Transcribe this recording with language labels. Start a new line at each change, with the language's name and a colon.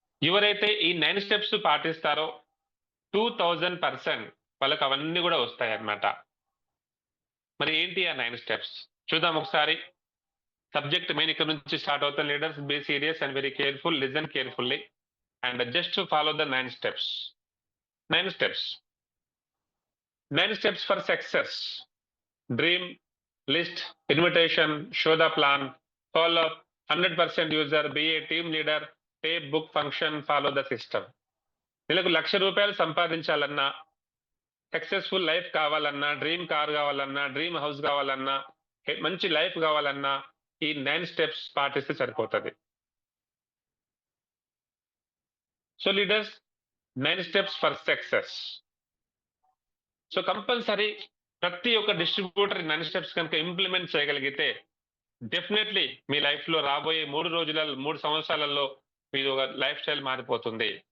Telugu: ఎవరైతే ఈ 9 స్టెప్స్ పాటిస్తారో 2000% వాళ్ళకి అవన్నీ గూడా వస్తాయన్నమాట. మరి ఏంటి ఆ 9 స్టెప్స్? చూద్దాం ఒకసారి. సబ్జెక్ట్ మెయిన్ ఇక్కడ నుంచి స్టార్ట్ అవుతాం leaders.
English: Be serious and very careful. Listen carefully and just follow the 9 steps. 9 steps. 9 steps for success. Dream, list, invitation, show the plan, follow up, 100% user, be a team leader, tape, book, function, follow the system.
Telugu: నెలకు ₹1,00,000 సంపాదించాలన్నా, successful life కావాలన్నా, dream car కావాలన్నా, dream house కావాలన్నా, మంచి life కావాలన్నా, ఈ 9 steps పాటిస్తే సరిపోతది. So leaders,
English: 9 steps for success.
Telugu: So compulsory ప్రతి ఒక్క డిస్ట్రిబ్యూటర్ 9 స్టెప్స్ కనుక ఇంప్లిమెంట్ చేయగలిగితే డెఫినెట్లీ మీ లైఫ్‌లో రాబోయే 3 సంవత్సరాలలో మీది ఒక లైఫ్ స్టైల్ మారిపోతుంది.